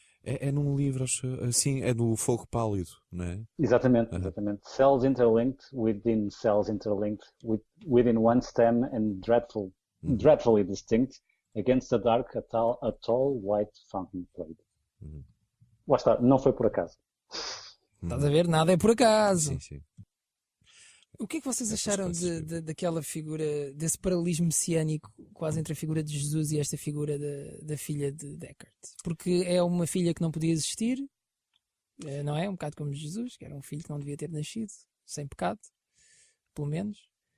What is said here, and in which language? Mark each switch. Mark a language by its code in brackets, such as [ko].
[pt] É num livro, assim, é do Fogo Pálido, não é? Exatamente. [en] Cells interlinked within cells interlinked within one stem and dreadfully distinct against the dark a tall white fountain played. [pt] Lá está, não foi por acaso. Estás a ver? Nada é por acaso. Sim. O que é que vocês Essas acharam coisas daquela figura, desse paralelismo messiânico quase entre a figura de Jesus e esta figura da filha de Deckard? Porque é uma filha que não podia existir, não é? Um bocado como Jesus, que era um filho que não devia ter nascido, sem pecado, pelo menos.